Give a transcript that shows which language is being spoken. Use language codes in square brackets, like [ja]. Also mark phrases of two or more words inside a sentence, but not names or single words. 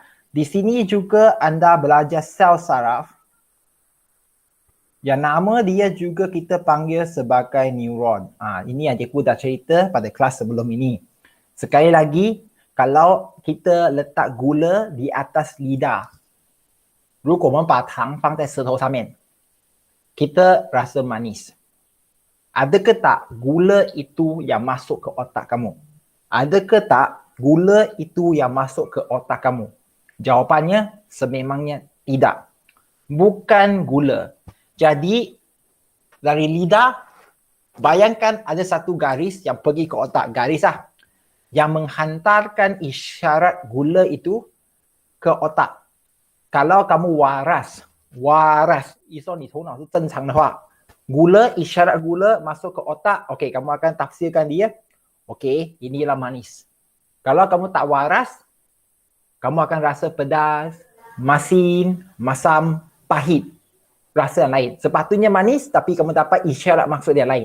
[ms] Di sini juga anda belajar sel saraf. Yang nama dia juga kita panggil sebagai neuron. Ini yang cikgu dah cerita pada kelas sebelum ini. Sekali lagi, kalau kita letak gula di atas lidah, [zh] 如果我们把糖放在舌头上面, [ms] kita rasa manis. Ada ke tak gula itu yang masuk ke otak kamu? Ada ke tak gula itu yang masuk ke otak kamu? Jawapannya sememangnya tidak. Bukan gula. Jadi dari lidah Bayangkan ada satu garis yang pergi ke otak, garis lah, yang menghantarkan isyarat gula itu ke otak. Kalau kamu waras, iso ni tonau tu [zh] 正常的话, [ms] gula, isyarat gula masuk ke otak, okey, kamu akan tafsirkan dia, okey, inilah manis. Kalau kamu tak waras, kamu akan rasa pedas, masin, masam, pahit. Rasa yang lain. Sepatutnya manis tapi kamu dapat isyarat maksud dia lain.